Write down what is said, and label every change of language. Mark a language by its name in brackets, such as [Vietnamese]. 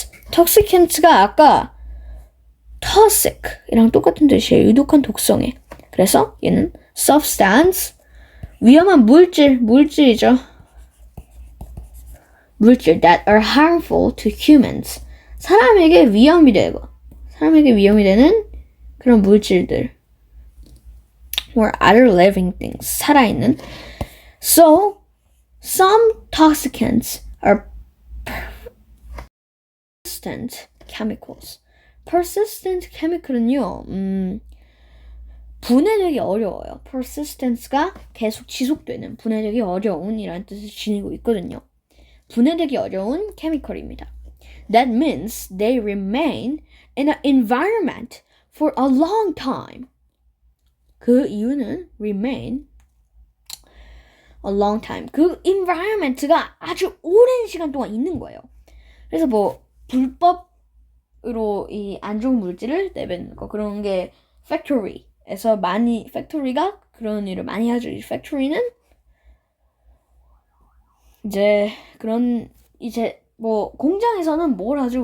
[Korean] Toxicants가 아까 toxic이랑 똑같은 뜻이에요. 유독한 독성에. 그래서 얘는 substance, 위험한 물질이죠. [English] 물질 that are harmful to humans. [Korean] 사람에게 위험이 되는 그런 물질들. [English] or other living things. [Korean] 살아있는. [English] So, some toxicants are persistent chemicals. persistent chemical [Korean] 은요, 분해되기 어려워요. persistence가 계속 지속되는, 분해되기 어려운이라는 뜻을 지니고 있거든요. 분해되기 어려운 케미컬입니다. [English] That means they remain in an environment for a long time. [Korean] 그 이유는 [English] remain a long time. [Korean] 그 environment가 아주 오랜 시간 동안 있는 거예요. 그래서 뭐 불법으로 이 안 좋은 물질을 내뱉는 거, 그런 게 factory에서 많이, factory가 그런 일을 많이 하죠. 이 factory는 이제 그런, 이제 뭐 공장에서는 뭘 하죠?